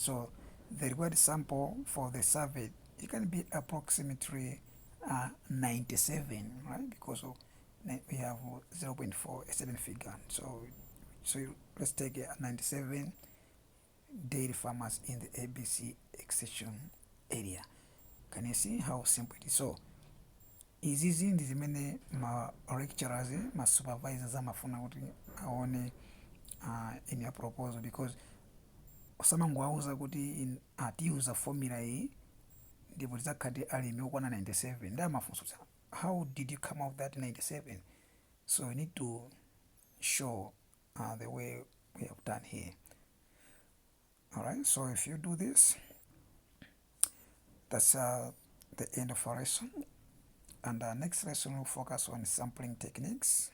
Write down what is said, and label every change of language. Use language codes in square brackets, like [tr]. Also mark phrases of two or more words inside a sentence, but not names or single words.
[en] So the required sample for the survey, it can be approximately 97, right? Because we have 0.4, a certain figure. So let's take 97 dairy farmers in the ABC extension area. Can you see how simple it is? [ny] So izizi ndi zimene ma lecturers, ma supervisors amafuna kuti aone [en] in your proposal, because [ny] osamangwauza kuti atiuza formula iyi ndipo tizakhati alimi okwana 97 ndi amafunso [en] how did you come out that 97? So we need to show the way we have done here. All right, so if you do this, that's the end of our lesson. And our next lesson will focus on sampling techniques.